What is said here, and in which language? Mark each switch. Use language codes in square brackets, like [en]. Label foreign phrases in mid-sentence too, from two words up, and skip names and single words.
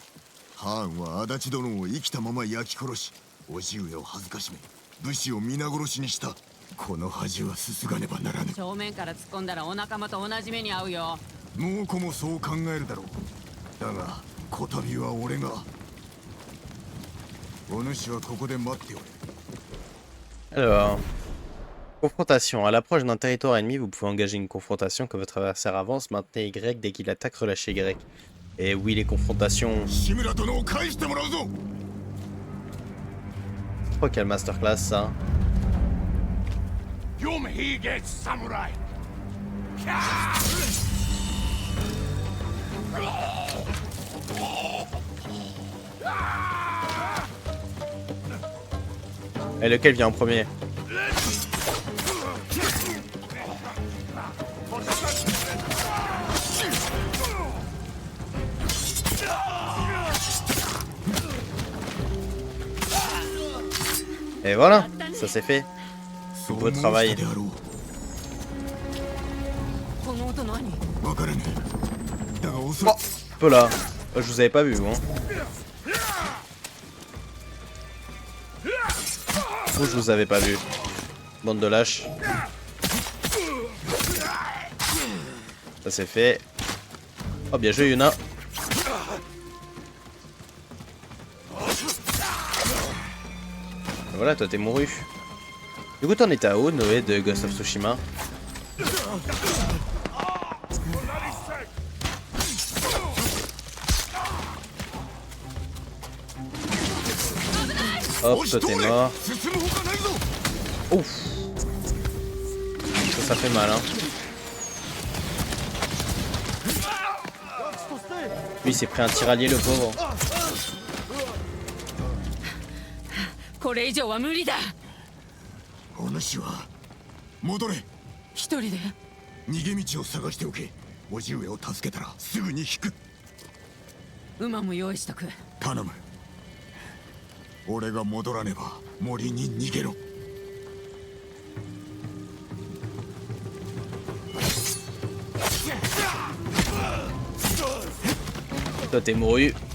[ja] ハーンは足立殿を生きたまま焼き殺し、叔父上を恥ずかしめ、武士を皆殺しにした。この恥はすすがねばならぬ。正面から突っ込んだらお仲間と同じ目に遭うよ。猛虎もそう考えるだろう。だが、こたびは俺が。お主はここで待っておれ。 [fr] Alors, confrontation. À l'approche d'un territoire ennemi, vous pouvez engager une confrontation quand votre adversaire avance. Maintenez Y dès qu'il attaque, relâchez Y. Et oui, les confrontations. [ja] 志村殿を返してもらうぞ。 [fr] Je crois qu'il y a le masterclass, ça. Et lequel vient en premier? Et voilà, ça c'est fait. Beau travail. [ja] この音何？わからねえ。だがおそらく [fr] Peu là. Je vous avais pas vu, hein. Ou je vous avais pas vu. Bande de lâches. Ça c'est fait. Oh bien joué Yuna. Voilà, toi t'es mouru. Du coup t'en étais à où, Noé de Ghost of Tsushima? Hop, toi t'es mort. [ja] 進むほかないぞ。 [fr] Ouf. Ça fait mal, hein. Lui, il s'est pris un tiralier, le pauvre. [ja] これ以上は無理だ。お主は戻れ。一人で逃げ道を探しておけ。叔父上を助けたらすぐに引く。馬も用意しとく。頼む。俺が戻らねば森に逃げろ。 [fr] Toi, t'es mouru.